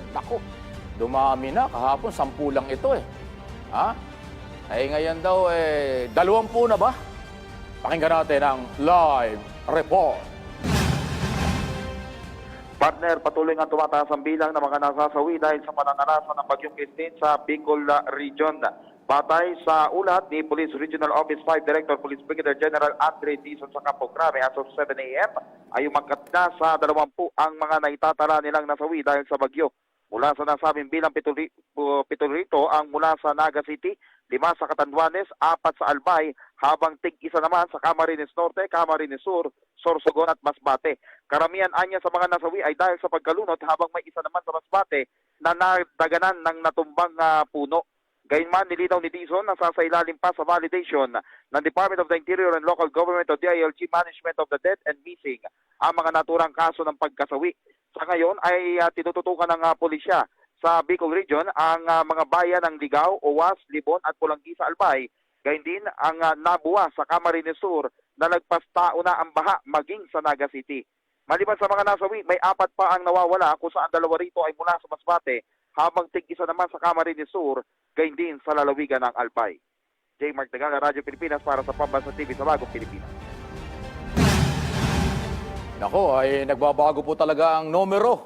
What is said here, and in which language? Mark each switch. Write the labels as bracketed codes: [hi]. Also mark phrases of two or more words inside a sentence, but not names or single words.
[tl] Naku, dumami na, kahapon 10 lang ito Ay ngayon daw 20 na ba? Pakinggan natin ang live report. Partner, patuloy nga tumataas ang bilang ng mga nasasawi dahil sa pananalasan ng bagyong Christine sa Bicol Region. Batay sa ulat ni Police Regional Office 5 Director Police Brigadier General Andre Dizon sa Campo Grave, [en] as of [tl] 7 a.m. ay umangkat na sa 20 ang mga naitatala nilang nasawi dahil sa bagyo. Mula sa nasabing bilang 7 rito ang mula sa Naga City, 5 sa Catanduanes, 4 sa Albay, habang tig-1 naman sa Camarines Norte, Camarines Sur, Sorsogon at Masbate. Karamihan anya sa mga nasawi ay dahil sa pagkalunod, habang may isa naman sa Masbate na nadaganan ng natumbang puno. Gayunman, nilinaw ni Dizon na sasailalim pa sa validation ng Department of the Interior and Local Government o DILG Management of the Dead and Missing ang mga naturang kaso ng pagkasawi. Sa ngayon ay tinututukan ng pulisya sa Bicol Region ang mga bayan ng Ligao, Owas, Libon at Pulanggi sa Albay. Gayun din ang Nabua sa Camarines Sur na nagpastao na ang baha maging sa Naga City. Maliban sa mga nasawi, may 4 pa ang nawawala kung saan 2 rito ay mula sa Masbate habang tig-isa naman sa Camarines Sur, gayun din sa lalawigan ng Albay. J. Mark Dagala, Radyo Pilipinas para sa Pambansa TV sa Bagong Pilipinas. Nako, ay nagbabago po talaga ang numero.